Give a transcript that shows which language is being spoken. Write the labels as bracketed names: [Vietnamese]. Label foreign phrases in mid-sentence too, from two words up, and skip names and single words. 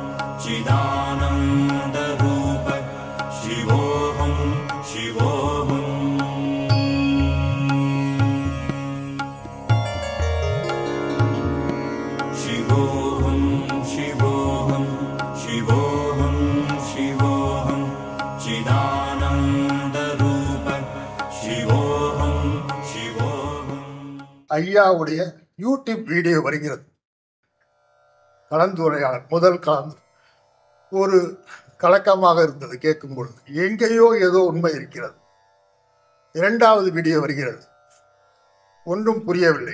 [Sanskrit] चिदानन्दरूप शिवोऽहं शिवोऽहं शिवोऽहं शिवोऽहं शिवोऽहं शिवोऽहं चिदानन्दरूप शिवोऽहं शिवोऽहं [Tamil] ஐயாவுடைய யூடியூப் வீடியோ வருகிறது. கலந்துரையாடல் முதல் கலந்து ஒரு கலக்கமாக இருந்தது கேட்கும் பொழுது, எங்கேயோ ஏதோ உண்மை இருக்கிறது. இரண்டாவது வீடியோ வருகிறது, ஒன்றும் புரியவில்லை.